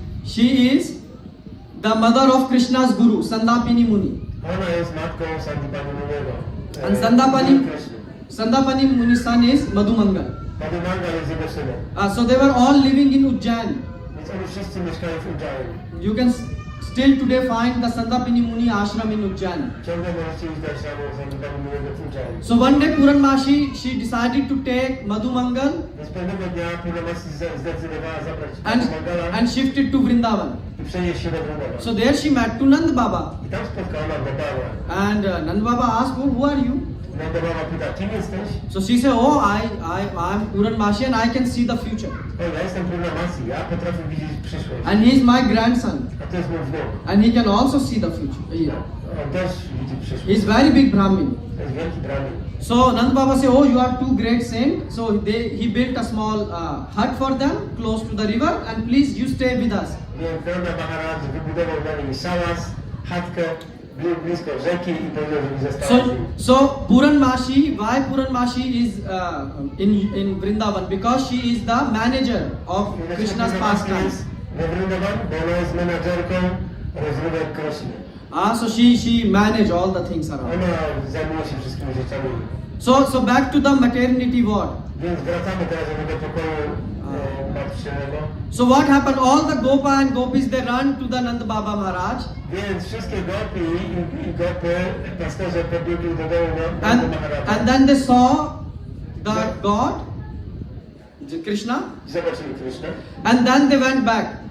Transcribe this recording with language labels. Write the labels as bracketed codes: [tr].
[en] She is the mother of Krishna's guru, Sandapini Muni. [pl] Ona jest matką Sandipani Muniego. [en] And Sandapani Muni's son is Madhumangal. [pl] Madhumangal jest jego synem. [en] So they were all living in Ujjain. [pl] Więc oni wszyscy mieszkają w Ujjain. [en] You can still today find the Sandapini Muni ashram in Ujjain. [pl] Ciągle możecie iść do ashramu Sandipani Muniego w Ujjain. [en] So one day Puranmashi, she decided to take Madhumangal [pl] Więc pewnego dnia Purnamasi zdecydowała zabrać Madhumangala [en] and shifted to Vrindavan. [pl] i przenieść się do Vrindavan. [en] So there she met to Nand Baba. [pl] I tam spotkała Nandababa. [en] And Nand Baba asked, oh, who are you? [pl] Nandababa pyta, kim jesteś? [en] So she said, oh, I'm Puranmashi and I can see the future. [pl] O, ja jestem Purnamasi, ja potrafię widzieć przyszłość. [en] And he is my grandson. [pl] A to jest mój wnuk. [en] And he can also see the future. Yeah. [pl] On też widzi przyszłość. [en] He is very big Brahmin. [pl] To jest wielki brahmin. [en] So Nand Baba said, oh, you are two great saints. So he built a small hut for them close to the river and please you stay with us. [pl] Więc Nanda Maharaj wybudował dla nich szałas, chatkę blisko rzeki i powiedział, że mi została z nim. [en] So Puranmashi, why Puranmashi is in Vrindavan? Because she is the manager of Krishna's pastimes. [pl] We Vrindavan, bo ona jest menadżerką rozrywek Krishny. [en] So she manage all the things around. [pl] Ona zajmuje się wszystkimi rzeczami. [en] So back to the maternity ward. [pl] Więc wracamy teraz do tego pokoju matczynego. [en] So what happened? All the Gopa and Gopis they run to the Nand Baba Maharaj. [pl] Więc wszystkie gopi i gopy, pasterze pobiegli do domu Nanda Maharaja. [en] And then they saw the God, Krishna, [pl] Zobaczyli Krishna [en] and then they went back.